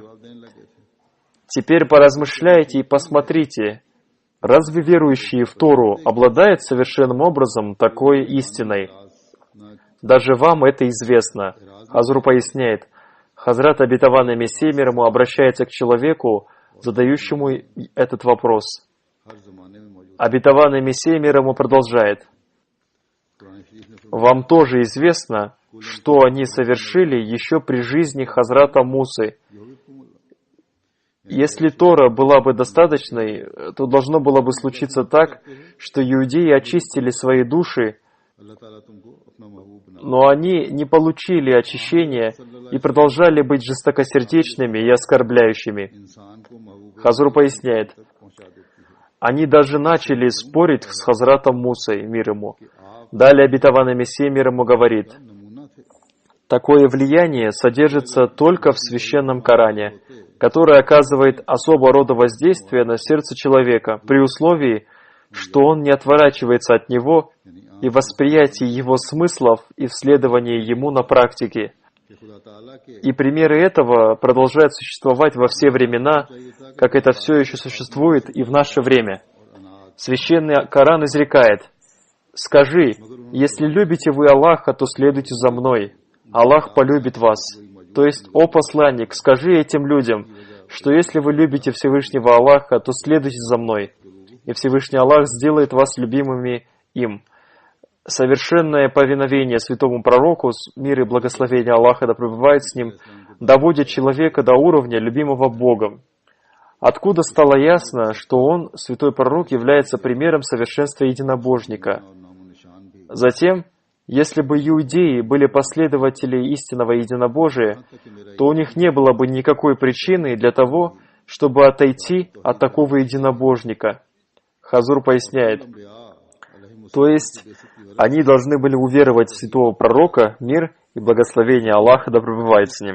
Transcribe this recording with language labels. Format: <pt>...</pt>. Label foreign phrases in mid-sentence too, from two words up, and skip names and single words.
<ru>Теперь поразмышляйте и посмотрите, разве верующие в Тору обладают совершенным образом такой истиной? Даже вам это известно. Хазур поясняет, Хазрат обетованный Мессия мир ему обращается к человеку, задающему этот вопрос. Обетованный Мессия мир ему продолжает.</ru> <ur>قرآن شریف نے</ur> <ru>Вам тоже известно, что они совершили еще при жизни Хазрата Мусы. Если Тора была бы достаточной, то должно было бы случиться так, что иудеи очистили свои души,</ru> <ur>اللہ تعالیٰ تم کو اپنا محبوب بنا</ur> <ru>но они не получили очищения и продолжали быть жестокосердечными и оскорбляющими.</ru> <ur>انسان کو محبوب</ur> <ru>Хазур поясняет,</ru> <ur>تک پہنچا دیتی ہے</ur> <ru>они даже начали спорить с Хазратом Мусой, мир ему. Далее обетованный Мессия, мир ему, говорит,</ru> <ur>نمونہ تھے</ur> <ru>такое влияние содержится только в священном Коране, который оказывает особого рода воздействие на сердце человека, при условии, что он не отворачивается от него и восприятии его смыслов и в следовании ему на практике.</ru> <ur>کہ خدا تعالیٰ کے</ur> <ru>И примеры этого продолжают существовать во все времена, как это все еще существует и в наше время. Священный Коран изрекает, «Скажи, если любите вы Аллаха, то следуйте за мной. Аллах полюбит вас». То есть, о посланник, скажи этим людям, что если вы любите Всевышнего Аллаха, то следуйте за мной, и Всевышний Аллах сделает вас любимыми им. Совершенное повиновение святому пророку, мир и благословение Аллаха да пребывает с ним, доводит человека до уровня любимого Богом. Откуда стало ясно, что он, святой пророк, является примером совершенства единобожника?</ru> <ur>اور نام و نشان بھی</ur> <ru>Затем, если бы иудеи были последователи истинного единобожия, то у них не было бы никакой причины для того, чтобы отойти от такого единобожника. Хазур поясняет, то есть они должны были уверовать в святого пророка, мир и благословение Аллаха да пребывает с ним.</ru>